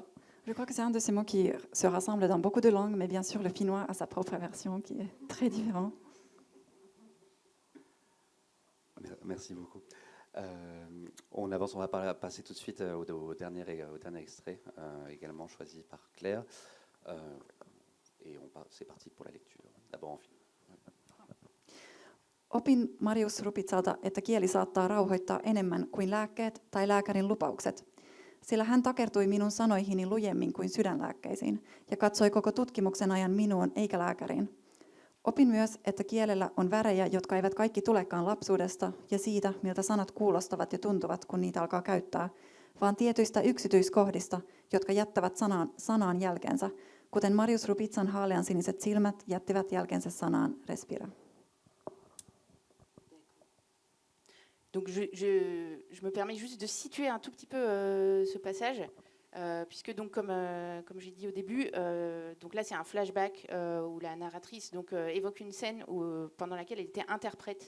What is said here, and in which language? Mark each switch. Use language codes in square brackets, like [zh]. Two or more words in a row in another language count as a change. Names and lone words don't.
[fr] Je crois que c'est un de ces mots qui se rassemble dans beaucoup de langues, mais bien sûr le finnois a sa propre version qui est très différente. Merci beaucoup. On avance, on va passer tout de suite au dernier extrait, également choisi par Claire. Et c'est parti pour la lecture. D'abord en finnois. [fi] Opin Marius Rupitsalta, että kieli saattaa rauhoittaa enemmän kuin lääkkeet tai lääkärin lupaukset. Sillä hän takertui minun sanoihini lujemmin kuin sydänlääkkeisiin ja katsoi koko tutkimuksen ajan minuun eikä lääkäriin. Opin myös, että kielellä on värejä, jotka eivät kaikki tulekaan lapsuudesta ja siitä, miltä sanat kuulostavat ja tuntuvat, kun niitä alkaa käyttää, vaan tietyistä yksityiskohdista, jotka jättävät sanaan jälkensä, kuten Marius Rupitsan haaleansiniset silmät jättivät jälkensä sanaan respira. [fr] Donc je me permets juste de situer un tout petit peu ce passage, puisque donc comme j'ai dit au début, donc là c'est un flashback où la narratrice évoque une scène pendant laquelle elle était interprète.